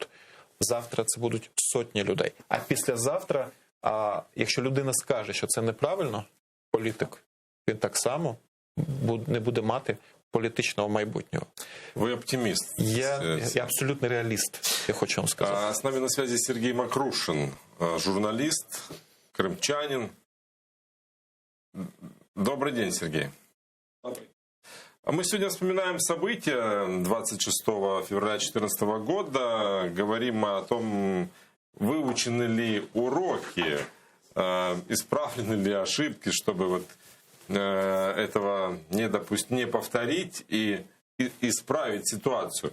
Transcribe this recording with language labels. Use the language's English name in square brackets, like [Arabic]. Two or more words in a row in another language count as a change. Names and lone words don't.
[Ukrainian] Завтра це будуть сотні людей. А післязавтра, якщо людина скаже, що це неправильно, політик, він так само не буде мати політичного майбутнього. [Russian] Вы оптимист. [Ukrainian] Я абсолютно реаліст, я хочу вам сказати. [Russian] С нами на связи Сергей Макрушин, журналист, крымчанин. Добрый день, Сергей. Добрый. Мы сегодня вспоминаем события 26 февраля 2014 года, говорим о том, выучены ли уроки, исправлены ли ошибки, чтобы этого не повторить и исправить ситуацию.